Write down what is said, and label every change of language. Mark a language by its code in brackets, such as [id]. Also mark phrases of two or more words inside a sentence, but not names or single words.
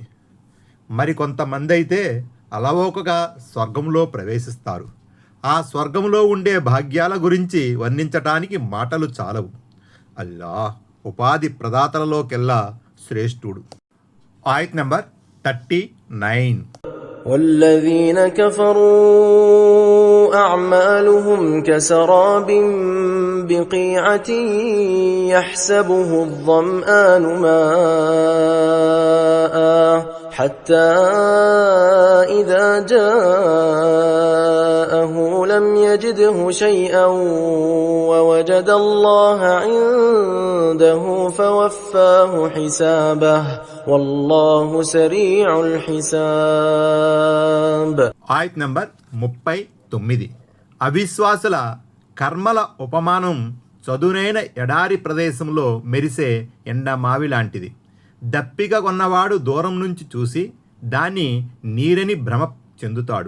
[te] మరికొంతమంది అయితే అలవోకగా స్వర్గంలో ప్రవేశిస్తారు. ఆ స్వర్గంలో ఉండే భాగ్యాల గురించి వర్ణించటానికి మాటలు చాలవు. అల్లాహ్ ఉపాధి ప్రదాతలలోకెల్లా శ్రేష్ఠుడు. ఆయత్ నంబర్ 39. [ar] والذين كفروا أعمالهم كسراب بقيعة يحسبه الظمآن ماء حتى إذا جاءه لم يجده شيئا ووجد الله عنده فوفاه حسابه والله سريع الحساب. [te] ఆయత్ నంబర్ 39. అవిశ్వాసుల కర్మల ఉపమానం చదునైన ఎడారి ప్రదేశంలో మెరిసే ఎండమావి లాంటిది. దప్పిక కొన్నవాడు దూరం నుంచి చూసి దాన్ని నీరని భ్రమ చెందుతాడు.